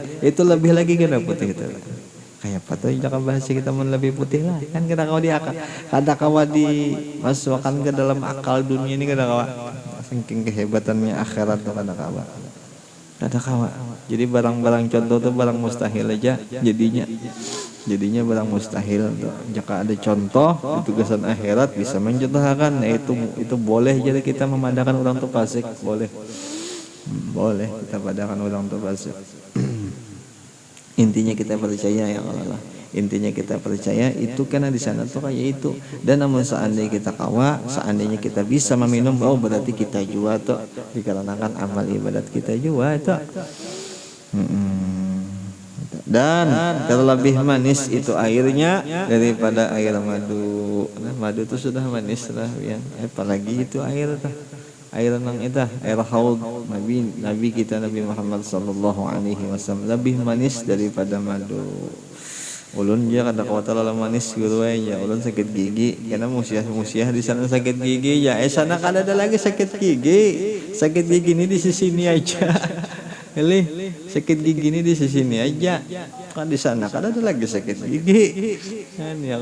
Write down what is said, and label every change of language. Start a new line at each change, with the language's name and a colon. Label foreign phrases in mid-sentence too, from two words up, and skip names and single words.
Banjar: Itu lebih lagi kena putih itu. Kayak apa tuh jangan bahasa kita mau lebih putih lah. Kan kada kawa di akal, kada kawa dimasukkan ke dalam akal dunia ini kada kawa. Saking kehebatannya akhirat tuh kada kawa. Kada kawa.
Indonesian: Jadi barang-barang contoh tuh barang mustahil aja jadinya barang mustahil tuh. Jika ada contoh di tugasan akhirat bisa mencontohkan, itu boleh jadi kita memandangkan orang tuh fasik, boleh kita pandangkan orang tuh fasik. Intinya kita percaya ya Allah, intinya kita percaya itu karena di sana tuh kayak itu. Dan namun seandainya kita kawa, seandainya kita bisa meminum, berarti kita juga tuh dikarenakan amal ibadat kita juga tuh. Dan terlebih manis itu airnya daripada air madu. Nah, madu itu sudah manis lah ya. Apalagi itu air nang itu air haud Nabi kita Nabi Muhammad
Arabic: sallallahu alaihi wasallam
Indonesian: lebih manis daripada madu.
Banjar: Ulun dia kada kawat terlalu manis gitu ya. Ulun sakit gigi karena musiah di sana sakit gigi ya. Sana kada ada lagi sakit gigi. Sakit gigi ini di sisi ini aja.
Indonesian: Sakit gigi ini di sini aja, kan di sana kan ada lagi sakit gigi kan ya.